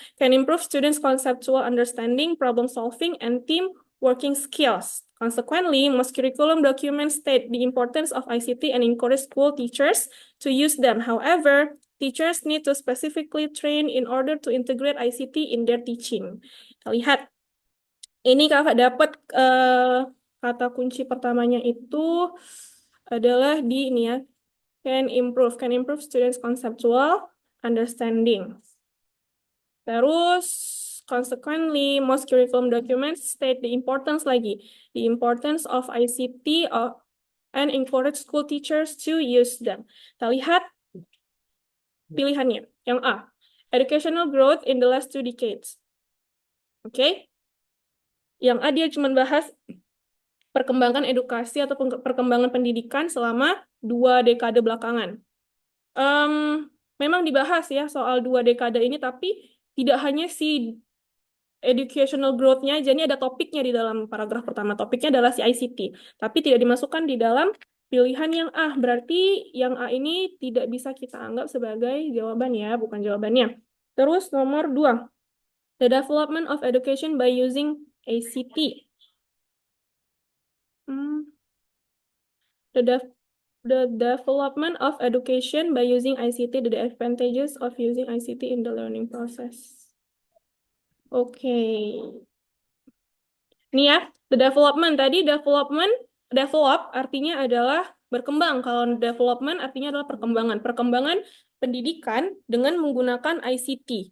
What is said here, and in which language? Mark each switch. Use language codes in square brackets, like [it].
[en] Can improve students conceptual understanding, problem solving, and team working skills. Consequently, most curriculum documents state the importance of ICT and encourage school teachers to use them. However, teachers need to specifically train in order to integrate ICT in their teaching. [id] Kita lihat. Ini kakak dapat kata kunci pertamanya itu adalah di ini ya. [en] Can improve students conceptual understanding. [id] Terus, [en] consequently, most curriculum documents state the importance of ICT and encourage school teachers to use them. [id] Kita lihat pilihannya. Yang A, [en] educational growth in the last 2 decades. [id] Oke. Yang A dia cuma bahas perkembangan edukasi atau perkembangan pendidikan selama 2 dekade belakangan. Memang dibahas ya soal 2 dekade ini, tapi tidak hanya si educational growth-nya aja, ini ada topiknya di dalam paragraf pertama. Topiknya adalah si ICT, tapi tidak dimasukkan di dalam pilihan yang A. Berarti yang A ini tidak bisa kita anggap sebagai jawaban ya, bukan jawabannya. Terus nomor 2. [en] The development of education by using ICT. The development of education by using ICT, the advantages of using ICT in the learning process. [id] Oke. Ini ya, [en] the development. [id] Tadi develop artinya adalah berkembang. Kalau development artinya adalah perkembangan. Perkembangan pendidikan dengan menggunakan ICT.